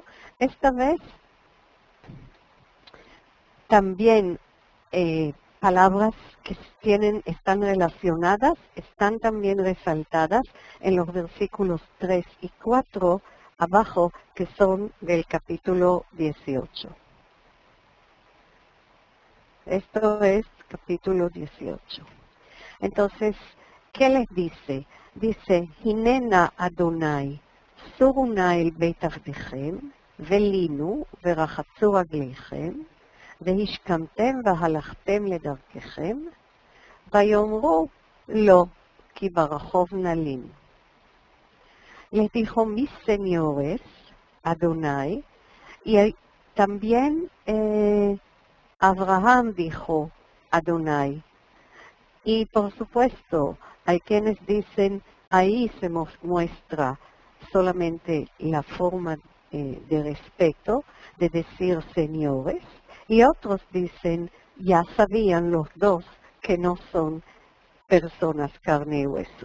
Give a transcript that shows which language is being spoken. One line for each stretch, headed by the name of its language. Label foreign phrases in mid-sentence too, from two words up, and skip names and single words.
Spanish: Esta vez también palabras que están relacionadas, están también resaltadas en los versículos 3 y 4 abajo, que son del capítulo 18. Esto es capítulo 18. Entonces, ¿qué les dice? Dice,
Hebrew: הנה נא אדני, סורו נא אל בית עבדכם, ולינו, ורחצו רגליכם, והשכמתם והלכתם לדרככם, ויאמרו לא, כי ברחוב נלין.
Spanish: Les dijo mis señores, Adonai, y también Abraham dijo Adonai. Y por supuesto, hay quienes dicen, ahí se muestra solamente la forma de respeto de decir señores, y otros dicen, ya sabían los dos que no son personas carne y hueso.